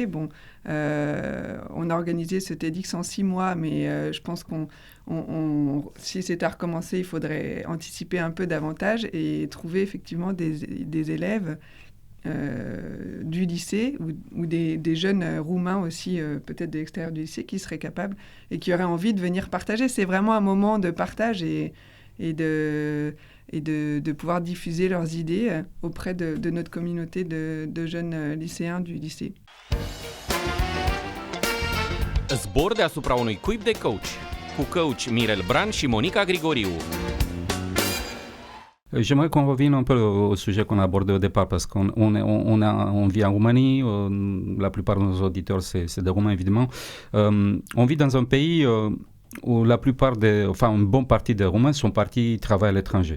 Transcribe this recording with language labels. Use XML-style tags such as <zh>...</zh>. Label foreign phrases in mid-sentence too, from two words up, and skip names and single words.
<fr>Bon, on a organisé ce TEDx en 6 mois, mais je pense si c'était à recommencer, il faudrait anticiper un peu davantage et trouver effectivement des élèves du lycée ou des jeunes Roumains aussi, peut-être de l'extérieur du lycée, qui seraient capables et qui auraient envie de venir partager. C'est vraiment un moment de partage et de pouvoir diffuser leurs idées auprès de notre communauté de jeunes lycéens du lycée.</fr> <ro>Zbor deasupra unui cuib de coach, cu coach Mirel Bran și Monica Grigoriu.</ro> <fr>J'aimerais qu'on revienne un peu au sujet qu'on a abordé au départ, parce qu'on vit en Roumanie, la plupart de nos auditeurs, c'est des Roumains évidemment. On vit dans un pays où une bonne partie des Roumains sont partis travailler à l'étranger.</fr>